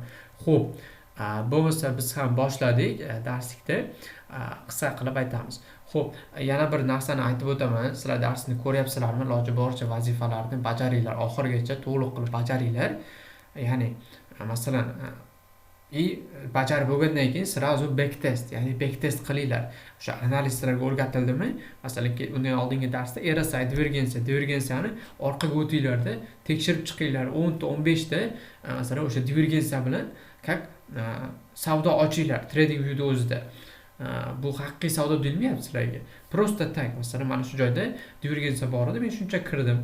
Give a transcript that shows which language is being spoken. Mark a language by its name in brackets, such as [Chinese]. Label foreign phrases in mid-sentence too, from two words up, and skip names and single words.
[Uzbek] Xo'p, bo'lmasa biz ham boshladik darslikda. Qisqa qilib aytamiz. Xo'p, yana bir narsani aytib o'taman. Sizlar darsni ko'ryapsizlarmi? Iloji boricha vazifalarni bajaringlar, oxirigacha to'liq qilib bajaringlar. Ya'ni masalan bajarib bo'lgandan keyin sразу [English] back test, [Uzbek] ya'ni [English] back test [Uzbek] qilinglar. O'sha analistlarga o'rgatildimi? Masalan, undan oldingi darsda RSI, divergensiyani orqaga o'tinglarda tekshirib chiqinglar. 10 ta 15 ta masalan o'sha divergensiya bilan savdo ochinglar trading viewda o'zida. Bu haqiqiy savdo deyilmayapti sizlarga. [Russian] Prosta tag, [Uzbek] masalan, mana shu joyda divergensiya bor edi, men shuncha kirdim.